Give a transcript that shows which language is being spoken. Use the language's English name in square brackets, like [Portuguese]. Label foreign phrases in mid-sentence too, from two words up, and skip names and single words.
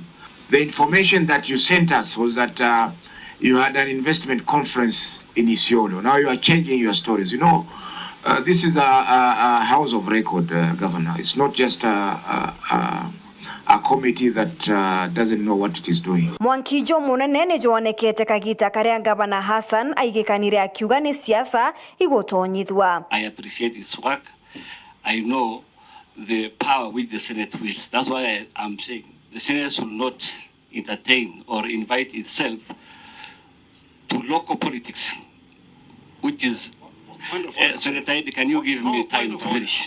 [English] The information that you sent us was that you had an investment conference in Isiolo. Now you are changing your stories. You know, this is a house of record, Governor. It's not just a committee that doesn't know what it is doing. [Meru] Mwankijo munene ni jonekete kagita karia Gavana Hassan aigikanire akiuga ni siasa igutonyithwa. [English] I appreciate his work. I know the power which the Senate wields. That's why I'm saying the Senate should not entertain or invite itself to local politics, which is Senator, can you give me time to finish?